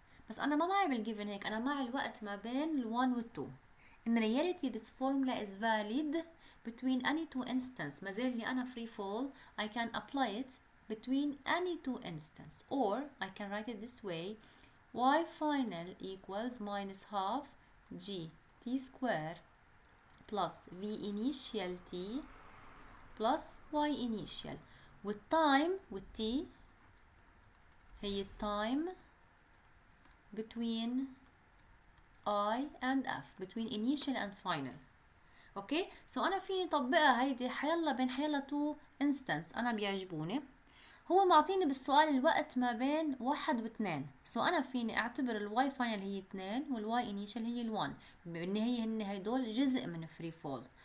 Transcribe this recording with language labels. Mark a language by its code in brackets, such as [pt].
[ar] بس أنا ما معي بالجيفن هيك، أنا معي الوقت ما بين ال 1 وال 2. [en] In reality this formula is valid between any two instances. [ar] ما زال لي أنا free fall. [en] I can apply it between any two instances, or I can write it this way: y final equals minus half g t square plus v initial t plus y initial. والtime والt هي التايم between I and F, between initial and final. [ar] اوكي سو انا فيني اطبقها هيدي حيلا بين حيلا تو انستنس انا بيعجبوني. هو معطيني بالسؤال الوقت ما بين 1 و 2، سو انا فيني اعتبر الواي فاينل هي 2 والواي انيشال هي ال1، بالنهاية هن هيدول جزء من فري فول.